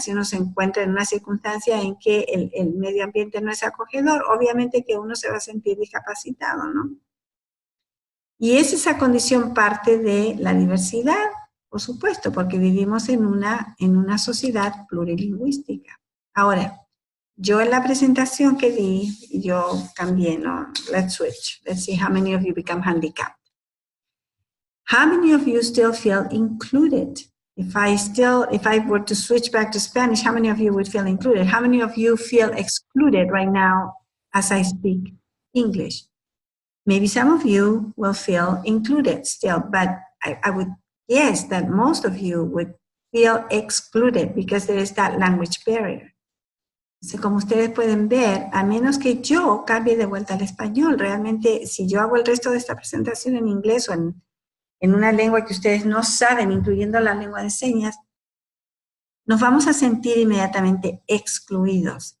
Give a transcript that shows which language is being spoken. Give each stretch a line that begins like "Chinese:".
Spanish: Si uno se encuentra en una circunstancia en que el medio ambiente no es acogedor, obviamente que uno se va a sentir discapacitado, ¿no? Y es esa condición parte de la diversidad, por supuesto, porque vivimos en una sociedad plurilingüística. Ahora, yo en la presentación que di, yo cambié, ¿no?
English: Let's switch. Let's see how many of you become handicapped. How many of you still feel included? If I were to switch back to Spanish, how many of you would feel included? How many of you feel excluded right now as I speak English? Maybe some of you will feel included still, but I would guess that most of you would feel excluded because there is that language barrier.
Spanish: Entonces, como ustedes pueden ver, a menos que yo cambie de vuelta al español, realmente si yo hago el resto de esta presentación en inglés o en una lengua que ustedes no saben, incluyendo la lengua de señas, nos vamos a sentir inmediatamente excluidos.